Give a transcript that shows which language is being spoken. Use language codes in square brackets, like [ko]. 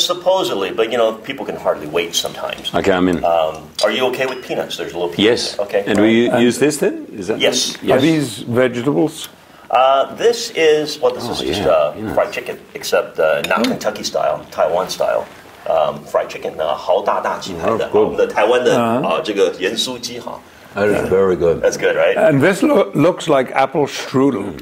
[en] Supposedly, but people can hardly wait sometimes. Okay, I'm in. Are you okay with peanuts? There's a little peanuts. Yes. Okay. And we use this then? Is that yes. Are these vegetables? This is just fried chicken, except not Kentucky style, Taiwan style. Fried chicken, [zh] 豪大大鸡排的，我们的台湾的这个盐酥鸡哈。 [en] That is very good. That's good, right? And this looks like apple strudel.